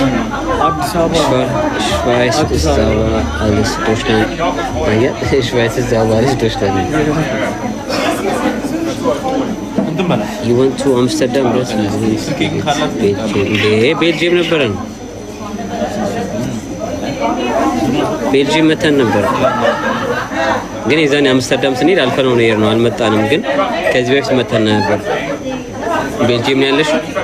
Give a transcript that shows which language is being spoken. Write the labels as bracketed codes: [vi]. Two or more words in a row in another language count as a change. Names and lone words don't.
[am] አዲስ አበባ [de] Schweiz ist aber alles Deutschland. Ja, Schweiz ist aber alles Deutschland. [en] You went to Amsterdam, right? [am] ቤልጅየም ነበረን። ቤልጅየም መተን ነበር ግን የዛኔ አምስተርዳም ስንሄድ አልፈነው ነው የሄድነው። አልመጣንም ግን ከዚህ በፊት መተን ነበር። ቤልጅየም ነው ያለሽ?